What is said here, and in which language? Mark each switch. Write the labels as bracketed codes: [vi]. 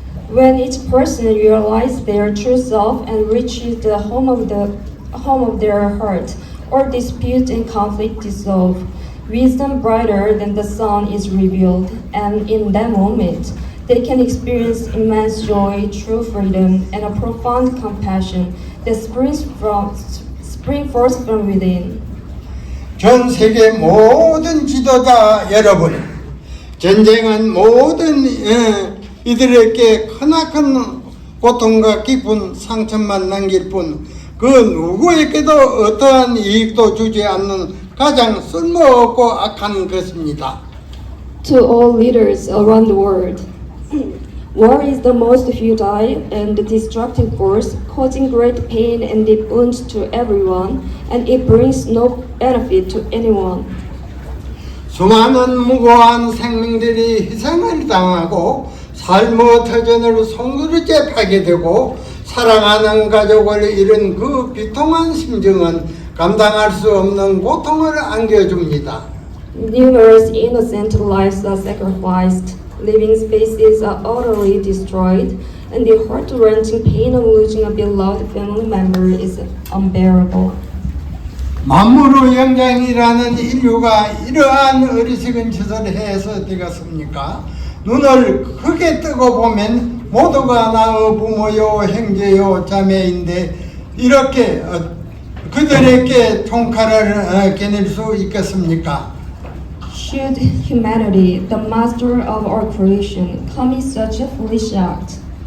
[en] When each person realizes their true self and reaches the home of their heart, all dispute and conflict dissolve. Wisdom brighter than the sun is revealed, and in that moment, they can experience immense joy, true freedom, and a profound compassion that springs forth from within. [ko] 전 세계 모든 지도자 여러분, 전쟁은 모든 이들에게 크나큰 고통과 깊은 상처만 남길 뿐 그 누구에게도 어떠한 이익도 주지 않는 가장 쓸모없고 악한 것입니다. [en] To all leaders around the world, war is the most futile and destructive force, causing great pain and deep wounds to everyone, and it brings no benefit to anyone. [ko] 수많은 무고한 생명들이 희생을 당하고 삶의 터전을 송두리째 파게 되고 사랑하는 가족을 잃은 그 비통한 심정은 감당할 수 없는 고통을 안겨줍니다. [en] Numerous innocent lives are sacrificed, living spaces are utterly destroyed, and the heart-wrenching pain of losing a beloved family member is unbearable. [ko] 만물의 영장이라는 인류가 이러한 어리석은 짓을 해서 되겠습니까? 눈을 크게 뜨고 보면 모두가 나의 부모요 형제요 자매인데 이렇게 그들에게 총칼을 겨눌 수 있겠습니까? [en] Should humanity, the master of our creation, commit such a foolish act?